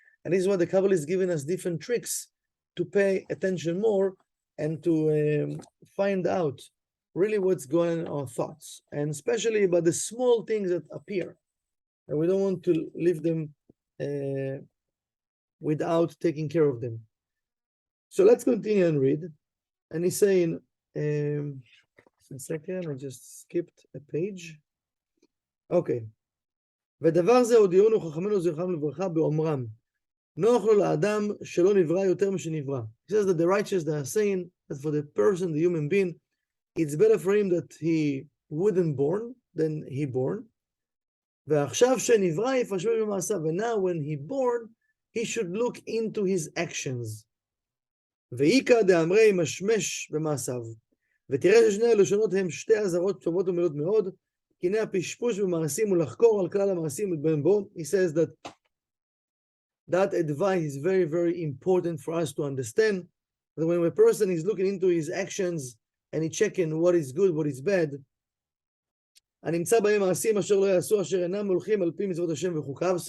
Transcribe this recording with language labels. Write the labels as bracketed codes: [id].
[en] And this is why the Kabbalah is giving us different tricks to pay attention more and to find out really what's going on in our thoughts, and especially about the small things that appear. And we don't want to leave them without taking care of them. So let's continue and read. And he's saying, a second, I just skipped a page. Okay. [he] ודבר זה הודיעונו חכמינו זכרם לברכה באומרם, נוח לו לאדם שלא נברא יותר משנברא. [en] He says that the righteous, they are saying that for the person, the human being, it's better for him that he wouldn't born than he born. [he] ועכשיו שנברא יפשט במעשיו. [en] And now when he born, he should look into his actions. [he] ואיכא דאמרי משמש במעשיו. ותראה ששני הלשונות הם שתי אזהרות טובות ומלאות מאוד, כי הנה הפשפוש במעשים ולחקור על כלל המעשים ולהתבונן בו. [en] He says that advice is very, very important for us to understand, that when a person is looking into his actions and he checking what is good, what is bad, [he] הנמצא בהם מעשים אשר לא יעשו, אשר אינם הולכים על פי מצוות השם וחוקיו.